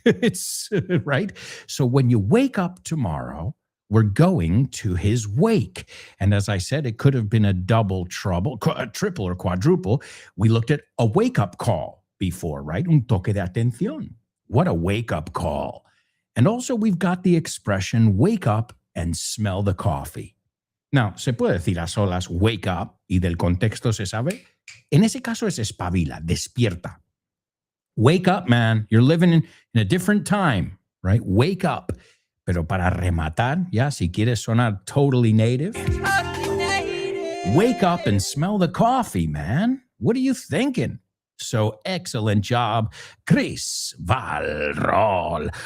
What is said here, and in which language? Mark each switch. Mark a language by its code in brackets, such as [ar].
[en] It's right. So when you wake up tomorrow, we're going to his wake. And as I said, it could have been a double trouble, a triple or quadruple. We looked at a wake-up call before, right? [es] Un toque de atención. [en] What a wake-up call. And also we've got the expression wake up and smell the coffee. [es] Now, se puede decir a solas wake up y del contexto se sabe. En ese caso es espabila, despierta. [en] Wake up, man. You're living in a different time, right? Wake up. [es] Pero para rematar, ya, si quieres sonar [en] totally native, wake up and smell the coffee, man. What are you thinking? So excellent job, Chris Valrol.